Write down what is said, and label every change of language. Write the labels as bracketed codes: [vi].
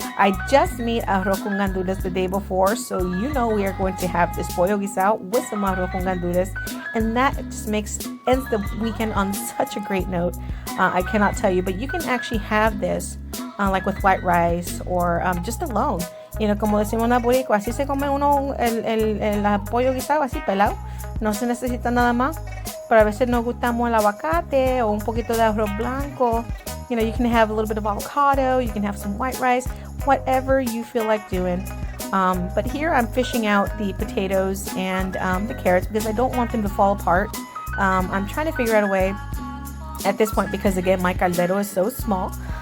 [en] I just made arroz con gandules the day before, so you know we are going to have this pollo guisado with some arroz con gandules, and that just ends the weekend on such a great note. I cannot tell you, but you can actually have this like with white rice, or just alone. You know, [es] como decimos en Boricuas, así se come uno el pollo guisado así pelado. No se necesita nada más. Pero a veces nos gustamos el aguacate o un poquito de arroz blanco. [en] You know, you can have a little bit of avocado. You can have some white rice. Whatever you feel like doing. But here I'm fishing out the potatoes and the carrots, because I don't want them to fall apart. I'm trying to figure out a way at this point, because again, my caldero is so small.